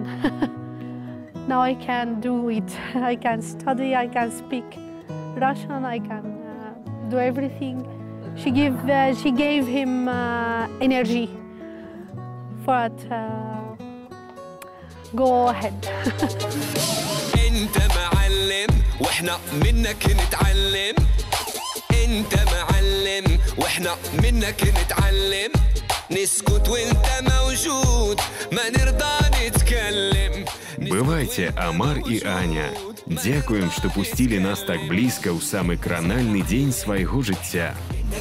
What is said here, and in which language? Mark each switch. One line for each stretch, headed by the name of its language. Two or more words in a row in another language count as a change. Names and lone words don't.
English: Now I can do it. I can study, I can speak Russian, I can do everything. She gave him energy for it. Go ahead.
Arabic: انت معلم واحنا منك نتعلم. انت معلم واحنا منك نتعلم. نسكت وانت موجود ما нерда نتكلم.
Russian: Бывайте, Амар и Аня.
Belarusian: Дякуем, што пусцілі нас так блізка ў самы кранальны дзень свайго жыцця.